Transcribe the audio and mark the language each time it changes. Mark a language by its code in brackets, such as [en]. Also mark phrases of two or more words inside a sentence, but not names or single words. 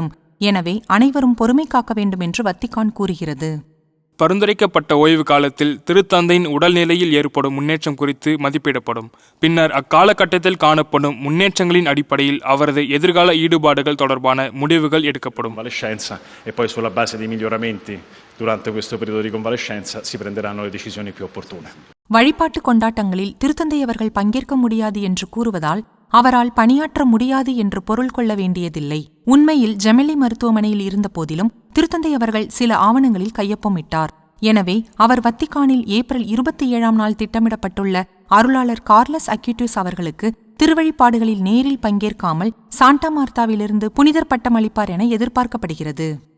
[ta] எனவே அனைவரும் பொறுமை காக்க வேண்டும் என்று வத்திக்கான் கூறுகிறது. பரிந்துரைக்கப்பட்ட ஓய்வு காலத்தில் திருத்தந்தையின் உடல்நிலையில் ஏற்படும் முன்னேற்றம் குறித்து மதிப்பிடப்படும். பின்னர் அக்காலகட்டத்தில் காணப்படும் முன்னேற்றங்களின் அடிப்படையில் அவரது எதிர்கால ஈடுபாடுகள் தொடர்பான முடிவுகள் எடுக்கப்படும். [it] E poi sulla base dei miglioramenti durante questo periodo di convalescenza si prenderanno le decisioni più opportune. [ta] வழிபாட்டு கொண்டாட்டங்களில் திருத்தந்தை அவர்கள் பங்கேற்க முடியாது என்று கூறுவதால் அவரால் பணியாற்ற முடியாது என்று பொருள் கொள்ள வேண்டியதில்லை. உண்மையில் ஜெமெல்லி மருத்துவமனையில் இருந்த போதிலும் திருத்தந்தை அவர்கள் சில ஆவணங்களில் கையொப்பமிட்டார். எனவே அவர் வத்திக்கானில் ஏப்ரல் 27ஆம் நாள் திட்டமிடப்பட்டுள்ள அருளாளர் கார்லஸ் அக்யூட்டிஸ் அவர்களுக்கு திருவழிபாடுகளில் நேரில் பங்கேற்காமல் சாண்டா மார்த்தாவிலிருந்து புனிதர் பட்டம் அளிப்பார் என எதிர்பார்க்கப்படுகிறது.